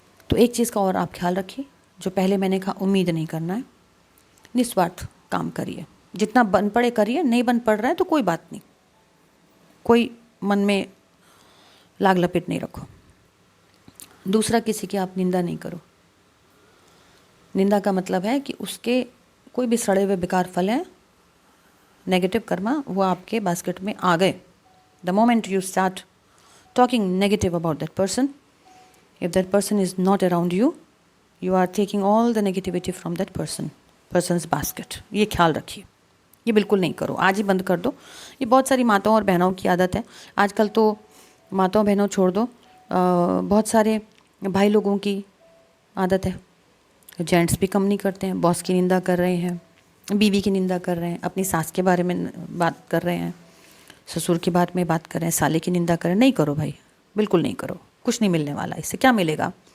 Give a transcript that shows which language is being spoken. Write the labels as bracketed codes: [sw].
[hi] तो एक चीज़ का और आप ख्याल रखिए, जो पहले मैंने कहा, उम्मीद नहीं करना है, निस्वार्थ काम करिए, जितना बन पड़े करिए, नहीं बन पड़ रहा है तो कोई बात नहीं, कोई मन में लाग लपेट नहीं रखो। दूसरा, किसी की आप निंदा नहीं करो। निंदा का मतलब है कि उसके कोई भी सड़े हुए बेकार फल हैं, नेगेटिव कर्मा, वो आपके बास्केट में आ गए। [en] The moment you start talking negative about that person, if that person is not around you, you are taking all the negativity from that person's basket। [hi] ये ख्याल रखिए, ये बिल्कुल नहीं करो, आज ही बंद कर दो। ये बहुत सारी माताओं और बहनों की आदत है आजकल, तो माताओं बहनों छोड़ दो, बहुत सारे भाई लोगों की आदत है। जेंट्स भी कम नहीं करते हैं, बॉस की निंदा कर रहे हैं, बीवी की निंदा कर रहे हैं, अपनी सास के बारे में बात कर रहे हैं, ससुर के बारे में बात कर रहे हैं, साले की निंदा कर रहे हैं। नहीं करो भाई, बिल्कुल नहीं करो, कुछ नहीं मिलने वाला। इससे क्या मिलेगा?